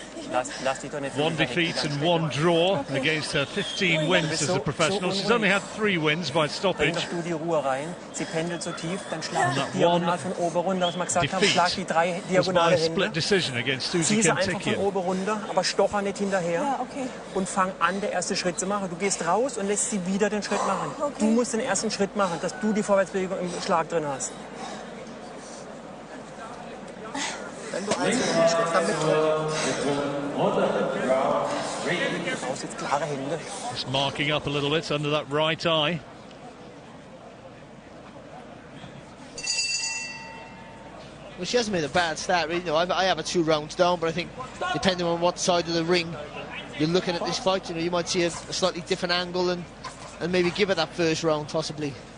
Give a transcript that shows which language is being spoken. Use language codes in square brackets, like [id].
[en] One defeat and 1 draw against her 15 wins as a professional. She's only had 3 wins by stoppage. And that one defeat was by a split decision against Susie Kentikian. [de] aber stocher nicht hinterher und fang an, der erste Schritt zu machen. Du gehst raus und lässt sie wieder den Schritt machen. Du musst den ersten Schritt machen, dass du die Vorwärtsbewegung im Schlag drin hast. Wenn du einen Schritt damit brauchst jetzt klare Hände. [en] Just marking up a little bit under that right eye. Well, she hasn't made a bad start, really. You know, I have her 2 rounds down, but I think depending on what side of the ring you're looking at this fight, you know, you might see a slightly different angle and maybe give her that first round, possibly.